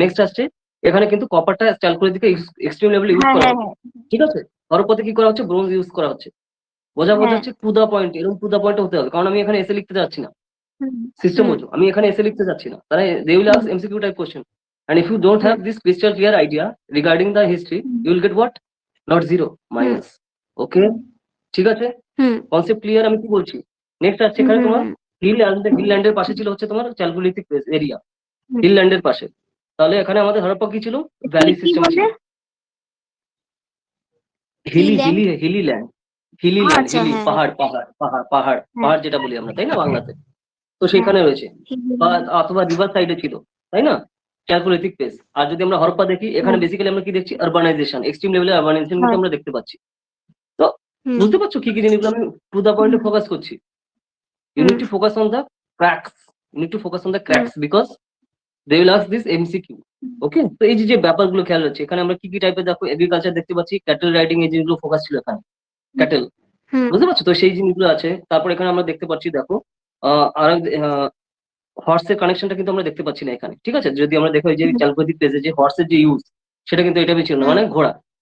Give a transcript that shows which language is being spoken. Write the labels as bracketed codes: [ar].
[bn] Next আসছে এখানে কিন্তু কপারটা ক্যালকুলেটিভ এক্সট্রিম লেভেলে ইউজ হ্যাঁ করা হ্যাঁ হতো, হ্যাঁ ঠিক আছে? হরপ্পাতে কি করা হচ্ছে, ব্রোঞ্জ ইউজ করা হচ্ছে। বোঝা হ্যাঁ, হচ্ছে টু দা পয়েন্ট, এরকম টু দা পয়েন্ট হতে হবে, কারণ আমি এখানে এসে লিখতে যাচ্ছি না। হুম সিস্টেম হুম বোঝো, আমি এখানে এসে লিখতে যাচ্ছি না, তাহলে [en] they will hmm ask MCQ type question, and if you don't hmm have this crystal clear idea regarding the history, hmm you will get what, not zero, hmm [bn] minus. ওকে, ঠিক আছে? হুম কনসেপ্ট ক্লিয়ার আমি কি বলছি? Next আসছে হুম এখানে হুম তোমার হুম hill ল্যান্ডের পাশে ছিল হচ্ছে তোমার ক্যালকুলেটিভ এরিয়া, হুম। হিল ল্যান্ডের পাশে। তাহলে এখানে আমাদের হরপ্পা কি ছিল, কি ভ্যালি কি সিস্টেম ছিল। বলে? কি Hili land? Hili Hili land, Hili land, আচ্ছা, হিলি হ্যাঁ পাহাড় পাহাড় পাহাড় পাহাড় হ্যাঁ পাহাড় যেটা বলি আমরা, তাই না বাংলাতে? তো হ্যাঁ সেখানে রয়েছে, বা হ্যাঁ অথবা রিভার সাইডে ছিল, তাই না? Calculative pace. আর যদি আমরা হরপ্পা দেখি, এখানে বেসিক্যালি আমরা কি দেখছি, আরবানাইজেশন, এক্সট্রিম লেভেলের আরবানাইজেশন কিন্তু আমরা দেখতে পাচ্ছি। তো বুঝতে পারছো কি কি জিনিসগুলো আমি টু দা পয়েন্টে ফোকাস করছি। [en] You need to focus on the cracks. You need to focus on the cracks because they will ask this MCQ. [bn] ওকে, তো এই যে যে ব্যাপারগুলো খেয়াল হচ্ছে, এখানে আমরা কি কি টাইপের দেখো এগ্রিকালচার দেখতে পাচ্ছি, ক্যাটেল রাইডিং, এই জিনিসগুলো ফোকাস ছিল এখানে, ক্যাটেল, বুঝতে পারছো তো সেই জিনিসগুলো আছে। তারপর এখানে আমরা দেখতে পাচ্ছি দেখো আর হর্সের কানেকশনটা কিন্তু আমরা দেখতে পাচ্ছি না এখানে, ঠিক আছে। যদি আমরা দেখো এই যে ক্যালকুলেটিভ পেজে যে হর্সের যে ইউজ, সেটা কিন্তু এটা ছিল না, মানে ঘোড়া।